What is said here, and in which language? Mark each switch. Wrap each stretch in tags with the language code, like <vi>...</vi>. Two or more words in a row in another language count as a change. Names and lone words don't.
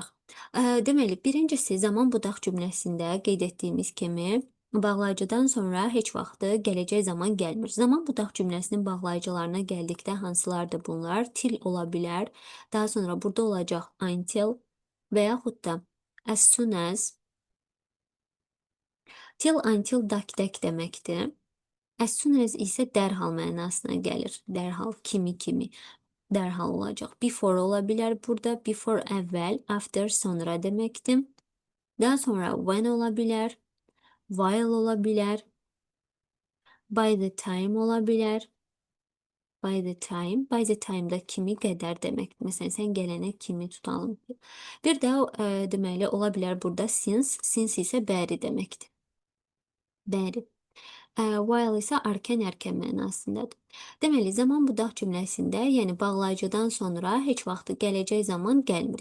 <az>Deməli, birincisi zaman budaq cümləsində qeyd etdiyimiz kimi bağlayıcıdan sonra heç vaxtı gələcək zaman gəlmir. Zaman budaq cümləsinin bağlayıcılarına gəldikdə hansılardır bunlar? Till ola bilər. Daha sonra burada olacaq until və yaxud da</az> <en>as soon as. Till, until,</en> <az>dak deməkdir.</az> <en>As soon as</en> <az>isə dərhal mənasına gəlir. Dərhal, kimi, dərhal olacaq. Before ola bilər burada. Before əvvəl, after sonra deməkdir. Daha sonra when ola bilər. While ola bilər.</az> <en>By the time</en> <az>ola bilər.</az> <en>By the time-da</en> <az>kimi qədər deməkdir. Məsələn, sən gələnə kimi tutalım. Bir də deməli ola bilər burada since isə bəri deməkdir. Bəri. While isə erkən mənasındadır. Deməli, zaman budaq cümləsində, yəni bağlayıcıdan sonra heç vaxtı gələcək zaman gəlmir.</az>